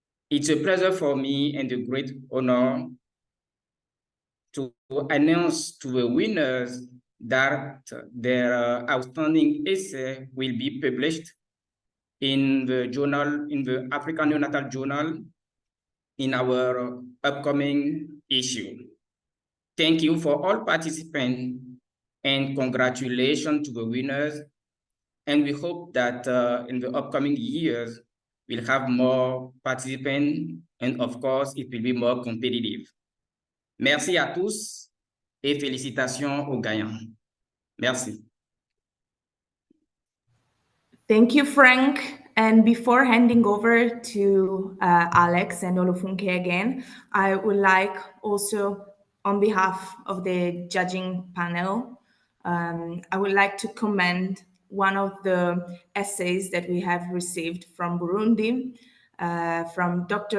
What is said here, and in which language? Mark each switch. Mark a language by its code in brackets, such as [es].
[en] It's a pleasure for me and a great honor to announce to the winners that their outstanding essay will be published in the journal, in the African Neonatal Journal, in our upcoming issue. Thank you for all participants and congratulations to the winners. And we hope that in the upcoming years, we'll have more participants and of course, it will be more competitive. [fr] Merci à tous et félicitations aux gagnants. Merci. [en] Thank you, Frank. And before handing over to Alex and Olofunke again, I would like also, on behalf of the judging panel, I would like to commend one of the essays that we have received from Burundi, from Dr.